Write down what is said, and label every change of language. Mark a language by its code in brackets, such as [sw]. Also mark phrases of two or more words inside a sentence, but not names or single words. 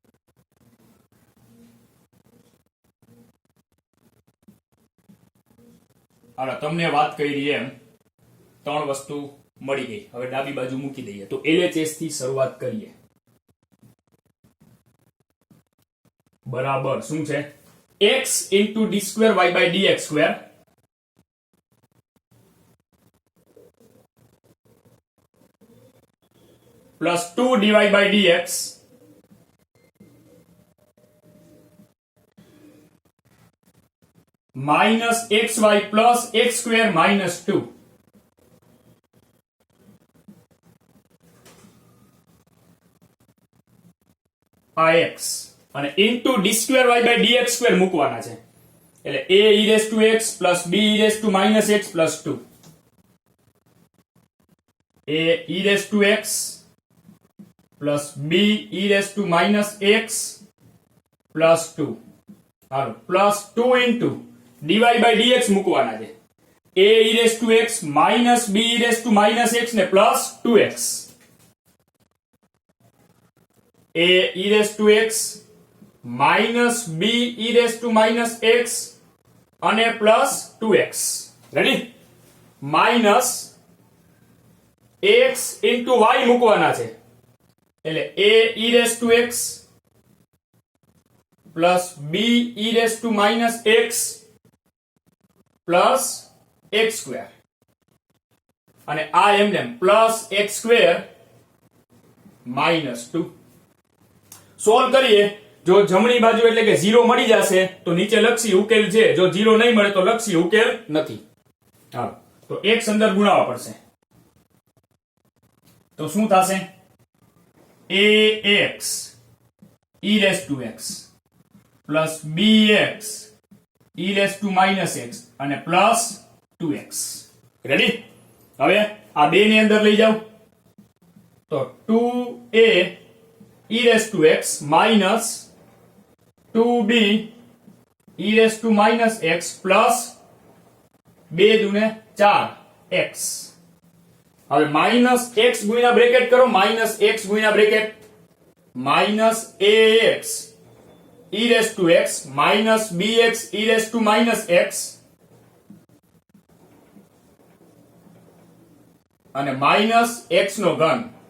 [gu] હવે તમને વાત કરી એમ 3 વસ્તુ મળી ગઈ. હવે ડાબી બાજુ મૂકી દઈએ. તો LHS થી શરૂઆત કરીએ. બરાબર શું છે, [en] x into d2y/dx² plus 2dy/dx minus xy plus x² minus 2. [gu] આ x અને [en] into d2y/dx² [gu] મૂકવાના છે એટલે [en] a e⁻x plus b e⁻x plus 2. a e⁻x plus b e⁻x plus 2. [gu] હાલો [en] plus 2 into dy/dx [gu] મૂકવાના છે, [en] a e⁻x minus b e⁻x ને plus 2x. a e⁻x minus b e⁻x અને plus 2x. રેડી? minus x into y [gu] મૂકવાના છે એટલે [en] a e⁻x plus b e⁻x plus x². [gu] અને આ એમને [en] plus x² minus 2. [gu] સોલ્વ કરીએ. જો જમણી બાજુ એટલે કે 0 મળી જશે તો નીચે લખશી ઉકેલ છે, જો 0 નહીં મળે તો લખશી ઉકેલ નથી. હાલો તો x અંદર ગુણાવવા પડશે. તો શું થશે, [en] ax e⁻x plus bx e⁻x [gu] અને [en] plus 2x. [gu] રેડી? હવે આ બે ની અંદર લઈ જાઓ તો [en] 2a e⁻x minus 2b e⁻x plus 2 [gu] દુને 4x. હવે [en] minus x [gu] ગુણ્યા બ્રેકેટ કરો, [en] minus x [gu] ગુણ્યા બ્રેકેટ, [en] minus ax e raise to x minus bx e raise to minus x [gu] અને [en] minus x [gu] નો ઘન.